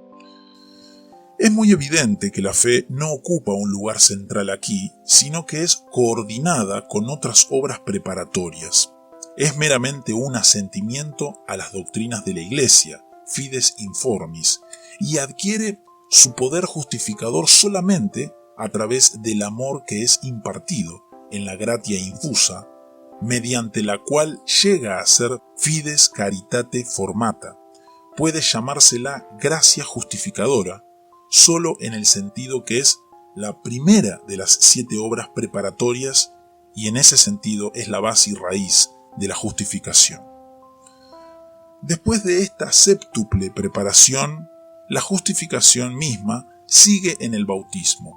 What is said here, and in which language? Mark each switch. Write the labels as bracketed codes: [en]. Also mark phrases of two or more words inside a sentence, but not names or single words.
[es] Es muy evidente que la fe no ocupa un lugar central aquí, sino que es coordinada con otras obras preparatorias. Es meramente un asentimiento a las doctrinas de la Iglesia, [la] fides informis, [es] y adquiere su poder justificador solamente a través del amor que es impartido en la [la] gratia infusa, [es] mediante la cual llega a ser [la] fides caritate formata. [es] Puede llamársela gracia justificadora, solo en el sentido que es la primera de las 7 obras preparatorias y en ese sentido es la base y raíz de la justificación. Después de esta séptuple preparación, la justificación misma sigue en el bautismo.